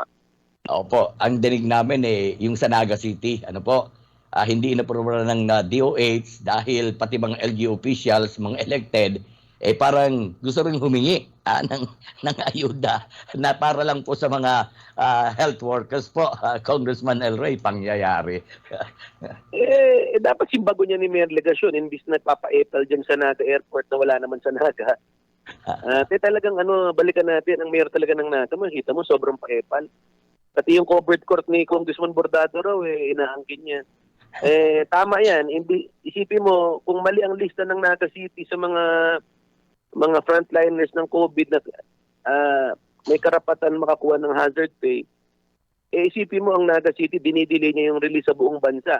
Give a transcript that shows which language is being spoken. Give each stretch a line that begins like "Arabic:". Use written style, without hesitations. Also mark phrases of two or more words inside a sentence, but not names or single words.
Filipino: Opo, ang dinig namin yung sa Naga City, hindi inaprobahan ng DOH dahil pati mga
English: LGU officials,
Filipino: mga elected, parang gusto rin humingi ng ayuda na para lang po sa mga
English: health workers
Filipino: po, Congressman El Rey, pangyayari. Dapat simbago niya ni Mayor Legasyon, imbis na papa-epal dyan sa Naga Airport na wala naman sa Naga. Talagang balikan natin ang Mayor talaga ng Naga, makita mo sobrang pa-epal. Pati yung covered court ni Congressman Bordado raw, inaangkin niya. Tama yan. Isipin mo, kung mali ang lista ng Naga City sa mga frontliners ng COVID na may karapatan makakuha ng
English: hazard pay,
Filipino: isipin mo ang Naga City, dinidelay niya yung release sa buong bansa.